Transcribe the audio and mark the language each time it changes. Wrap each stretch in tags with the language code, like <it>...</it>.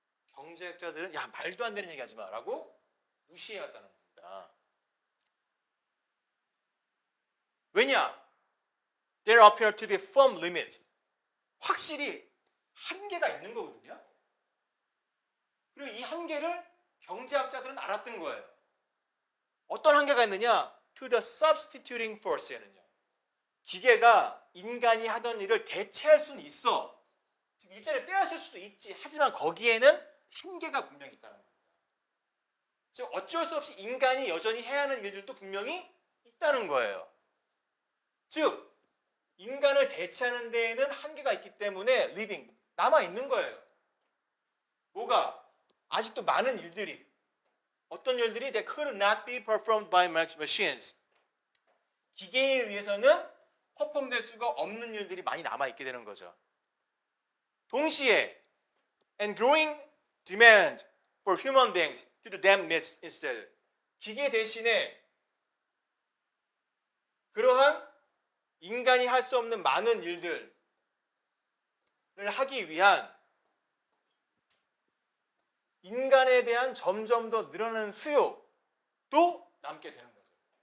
<ko>경제학자들은 야 말도 안 되는 얘기 하지 마 라고 무시해왔다는 겁니다. 왜냐?</ko> <en>There appear to be firm limit.</en> <ko>확실히 한계가 있는 거거든요. 그리고 이 한계를 경제학자들은 알았던 거예요. 어떤 한계가 있느냐?</ko> <en>To the substituting force에는요.</en> <ko>기계가 인간이 하던 일을 대체할 수는 있어. 즉 일자리를 빼앗을 수도 있지. 하지만 거기에는 한계가 분명히 있다는 겁니다. 즉 어쩔 수 없이 인간이 여전히 해야 하는 일들도 분명히 있다는 거예요. 즉 인간을 대체하는 데에는 한계가 있기 때문에 living 남아 있는 거예요. 뭐가? 아직도 많은 일들이 어떤 일들이</ko> <en>they could not be performed by machines.</en> <ko>기계에 의해서는 퍼폼될 수가 없는 일들이 많이 남아 있게 되는 거죠. 동시에</ko> <en>and growing demand for human beings to do them instead.</en> <ko>기계 대신에 그러한 인간이 할 수 없는 많은 일들을 하기 위한 인간에 대한 점점 더 늘어나는 수요도 남게 되는 거죠.</ko>